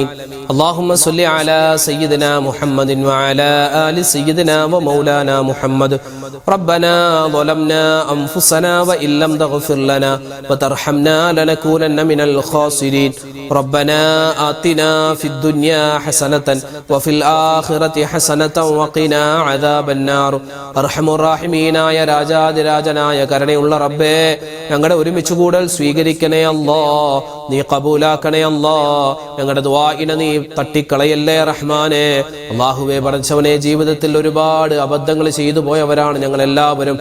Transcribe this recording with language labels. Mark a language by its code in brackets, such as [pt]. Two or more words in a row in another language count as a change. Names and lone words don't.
[ar] اللهم صل على سيدنا محمد وعلى آل سيدنا ومولانا محمد. ربنا ظلمنا أنفسنا وإن لم تغفر لنا وترحمنا لنكونن من الخاسرين. ربنا آتنا في الدنيا حسنة وفي الآخرة حسنة وقنا عذاب النار. [ml] അർഹമുർ-റഹീമീനായ രാജാതിരാജനായ കരുണയുള്ള റബ്ബേ, ഞങ്ങളുടെ ഒരുമിച്ച് കൂടൽ സ്വീകരിക്കണേ അല്ലാഹ്. നീ കബൂലാക്കണേ അല്ലാ. ഞങ്ങളുടെ ദുആഇനെ നീ തട്ടിക്കളയല്ലേ റഹ്മാനെ. അല്ലാഹുവേ പടച്ചവനെ, ജീവിതത്തിൽ ഒരുപാട് അബദ്ധങ്ങൾ ചെയ്തു പോയവരാണ് ഞങ്ങൾ എല്ലാവരും.